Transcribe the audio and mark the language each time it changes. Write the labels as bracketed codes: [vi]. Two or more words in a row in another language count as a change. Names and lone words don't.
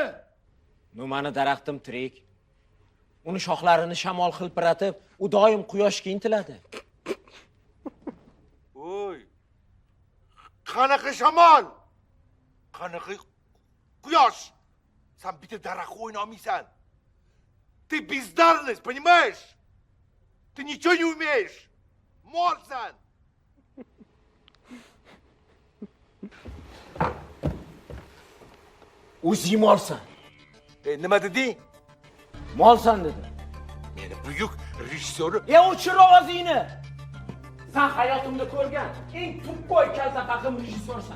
[uz] Mani daraxtim tirik. Uni shoxlarini shamol hilpiratib, u doim quyoshga intiladi. Oy. Qanaqa shamol? Qanaqa quyosh? Sen bitta daraxtga o'yna olmaysan. [ru] Ты бездарность, понимаешь? Ты ничего не умеешь. Молсан. [uz] O'zing molsan. Nima deding? Molsan dedi. Meni buyuk rejissori. O'chir ovozingni. Sen hayotimda ko'rgan eng tuqqo'y kaltafahim rejissyorsan.